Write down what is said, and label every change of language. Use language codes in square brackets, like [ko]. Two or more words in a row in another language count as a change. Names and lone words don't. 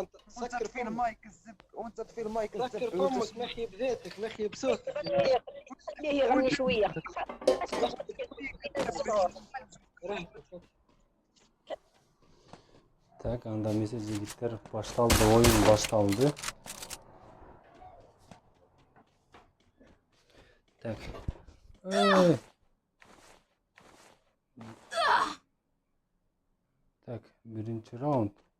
[ar] انت سكر في المايك الزب، وانت في المايك الزب. سكر فمك، مخي بذاتك، مخي بصوتك. خليه يغني شويه. [ky] Так, анда эмесе жигиттер башталды, оюн башталды. Так. Так, биринчи раунд.